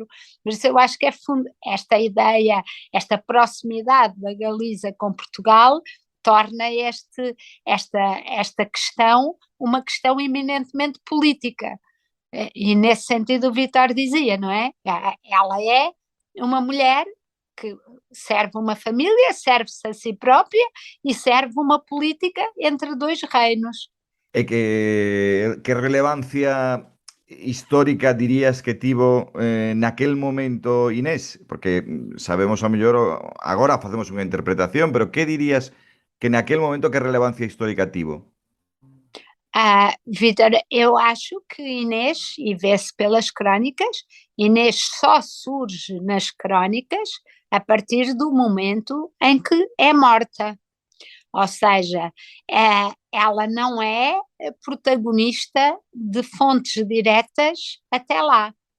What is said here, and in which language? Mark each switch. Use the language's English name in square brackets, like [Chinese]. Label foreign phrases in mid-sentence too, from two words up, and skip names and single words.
[Portuguese] Por isso eu acho que esta ideia, esta proximidade da Galiza com Portugal torna esta questão uma questão eminentemente política. E nesse sentido o Vítor dizia, não é? Ela é uma mulher que serve uma família, serve-se a si própria e serve uma política entre 2 reinos. [Galician] E que relevancia histórica dirías que tivo naquel momento Inés? Porque sabemos ao mellor, agora facemos unha interpretación, pero que dirías que naquel momento que relevancia histórica tivo? [Portuguese] Vítor, eu acho que Inês, e vê-se pelas crónicas, Inês só surge nas crónicas a partir do momento em que é morta. Ou seja, ela não é protagonista de fontes diretas até lá.